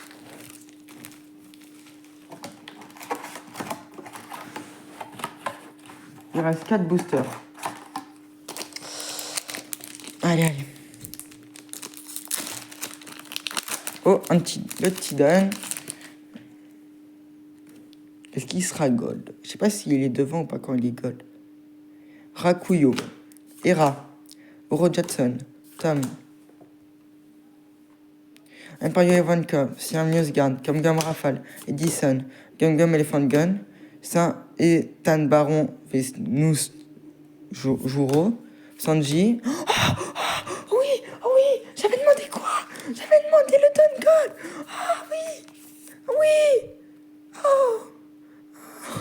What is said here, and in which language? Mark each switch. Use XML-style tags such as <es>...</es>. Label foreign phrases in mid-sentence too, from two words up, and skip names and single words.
<fr>Il reste 4 boosters. Allez. Oh, le petit Dan. Est-ce qu'il sera gold? Je sais pas s'il est devant ou pas quand il est gold. Rakuyo, Hera, Oro Jetson, Tom, Emperor Ivankov, Siam Newsguard, Gum Rafale, Edison, Gum Elephant Gun, Saint Ethan Baron Vesnus Juro, Sanji. Oh, oui, j'avais demandé quoi? J'avais demandé le Don Gold. Ah oui. Oh.</fr>